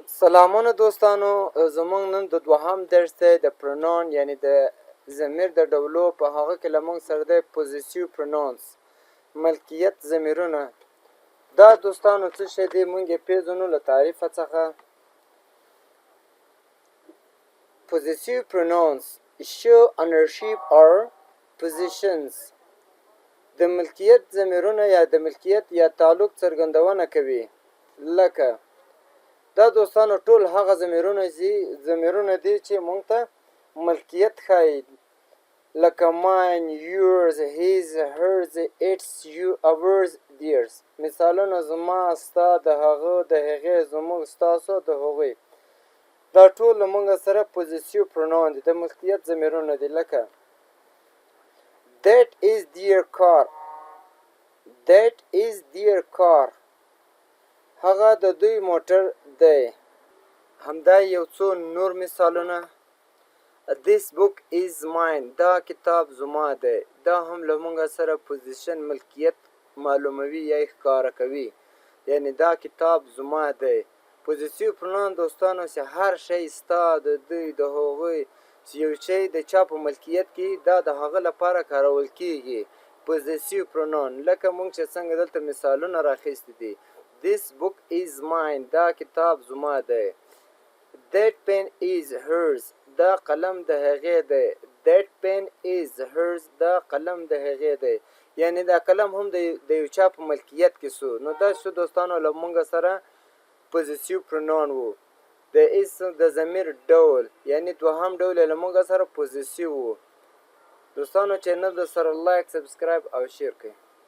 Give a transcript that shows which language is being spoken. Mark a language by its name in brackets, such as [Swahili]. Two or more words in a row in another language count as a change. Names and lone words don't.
[Pashto] سلامونه دوستانو، زمونږ نن د دوهم درس دی د پرونان یعنی د ضمیر د ډولو. په هغه کې له موږ سره دی [English] possessive pronouns, [Pashto] ملکیت ضمیرونه. دا دوستانو څه شی دی موږ یې پیژنو له تعریفه څخه. [English] possessive pronouns show ownership or possessions. [Pashto] د ملکیت ضمیرونه یا د ملکیت یا تعلق څرګندونه کوي. لکه دا دوستانو ټول هغه ضمیرونه دي چې موږ ته ملکیت ښایي، لکه [English] mine, yours, his, hers, its, you, ours, theirs. [Pashto] مثالونه زما، ستا، د هغه، د هغې، زموږ، ستاسو، د هغوی. دا ټول له موږ سره [English] possessive pronoun [Pashto] دي، د ملکیت ضمیرونه دي. [English] لکه that is their car. that is their car. [Pashto] هغه د دوی موټر دی. همدا یو څو نور مثالونه. [English] this book is mine. [Pashto] دا کتاب زما دی. دا هم له موږ سره پوزیشن ملکیت معلوموي یا ښکاره کوي، یعنی دا کتاب زما دی. [English] possessive pronoun [Pashto] دوستانو چې هر شی ستا، د دوی، د هغوی، چې یو شی د چا په ملکیت کې دا د هغه لپاره کارول کیږي. [English] possessive pronoun [Pashto] لکه موږ چې څنګه دلته مثالونه راخیستي دي. [English] this book is mine. [Pashto] دا کتاب زما دی. [English] that pen is hers. [Pashto] دا قلم د هغې دی. [English] that pen is hers. [Pashto] دا قلم د هغې دی. یعنی دا قلم هم د یو چا په ملکیت کې سو. نو دا شو دوستانو له موږ سره [English] possessive pronoun [Pashto] وو. د اسم د ضمیر ډول یعنی دوهم ډول له موږ سره پوزیسیو وو. دوستانو چینل د سره لایک، سبسکرایب او شیر کړئ.